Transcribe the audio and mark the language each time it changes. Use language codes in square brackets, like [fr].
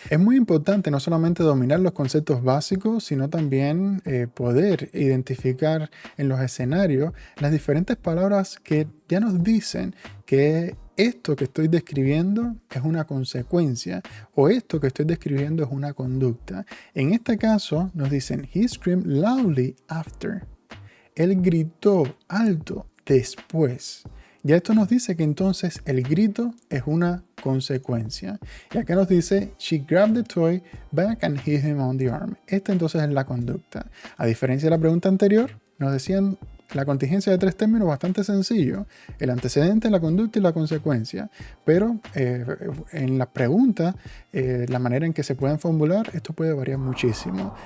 [es] Es muy importante no solamente dominar los conceptos básicos, sino también poder identificar en los escenarios las diferentes palabras que ya nos dicen que esto que estoy describiendo es una consecuencia o esto que estoy describiendo es una conducta. En este caso nos dicen, [en] he screamed loudly after. [es] Él gritó alto después. Ya esto nos dice que entonces el grito es una consecuencia. Y acá nos dice, [en] she grabbed the toy back and hit him on the arm. [es] Esta entonces es la conducta. A diferencia de la pregunta anterior, nos decían la contingencia de 3 términos bastante sencillo. El antecedente, la conducta y la consecuencia. Pero en la pregunta, la manera en que se pueden formular, esto puede variar muchísimo.